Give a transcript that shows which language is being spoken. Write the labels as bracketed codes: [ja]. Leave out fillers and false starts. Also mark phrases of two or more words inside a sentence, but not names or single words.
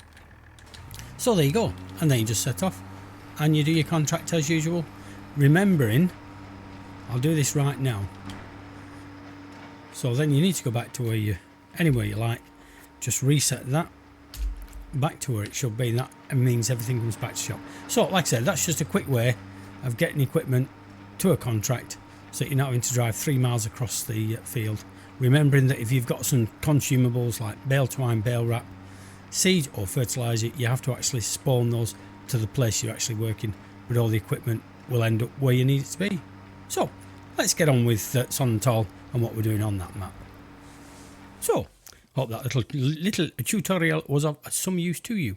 [en] So there you go, and then you just set off. And you do your contract as usual, remembering, I'll do this right now, So then you need to go back to where you, anywhere you like, just reset that back to where it should be, and that means everything comes back to shop. So like I said, that's just a quick way of getting equipment to a contract so you're not having to drive 3 miles across the field. Remembering that if you've got some consumables like bale twine, bale wrap, seed or fertiliser, you have to actually spawn those to the place you're actually working, but all the equipment will end up where you need it to be. So let's get on with Sonnental and what we're doing on that map. So hope that little tutorial was of some use to you.